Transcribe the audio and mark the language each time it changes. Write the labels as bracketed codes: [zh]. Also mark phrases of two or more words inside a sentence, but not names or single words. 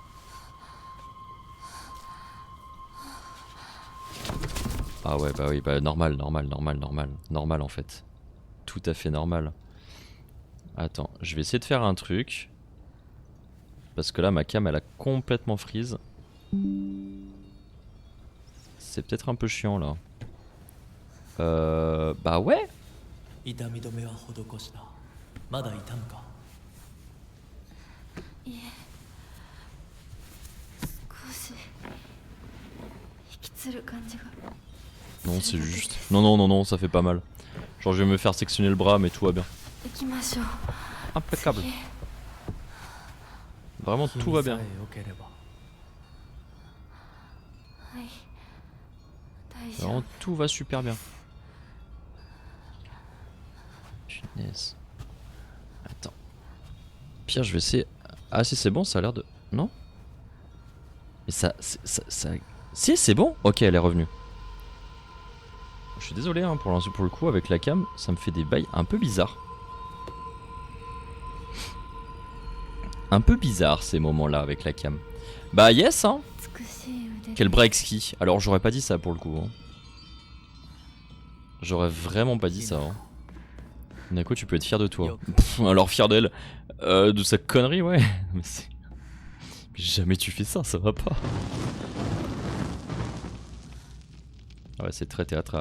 [fr] Ah ouais, bah oui, bah normal en fait. Tout à fait normal. Attends, je vais essayer de faire un truc. Parce que là, ma cam, elle a complètement freeze. C'est peut-être un peu chiant là. Bah ouais. [ja] 痛み止めは施した。まだ痛むか。いえ少し引きつる感じが。 [fr] Non, c'est juste. Non, ça fait pas mal. Genre, je vais me faire sectionner le bras, mais tout va bien. [ja] 行きましょう。 [fr] Impeccable. Vraiment, tout va bien. [ja] よければ。はい大丈夫。 [fr] Vraiment, tout va super bien. Punaise. Attends. Pire, je vais essayer. Ah, si, c'est bon, ça a l'air de. Non? Mais ça. Si, c'est bon? Ok, elle est revenue. Je suis désolé, hein, pour le coup, avec la cam, ça me fait des bails un peu bizarres. Un peu bizarre ces moments-là avec la cam. Bah, yes, hein. [ja] 美しい腕。 [fr] Quel bras exquis. Alors, j'aurais pas dit ça pour le coup. Hein. J'aurais vraiment pas dit ça. Hein. Nako, tu peux être fier de toi. Pff, alors, fier d'elle. De sa connerie, ouais. Mais c'est. Jamais tu fais ça, ça va pas. Ah ouais, c'est très théâtral.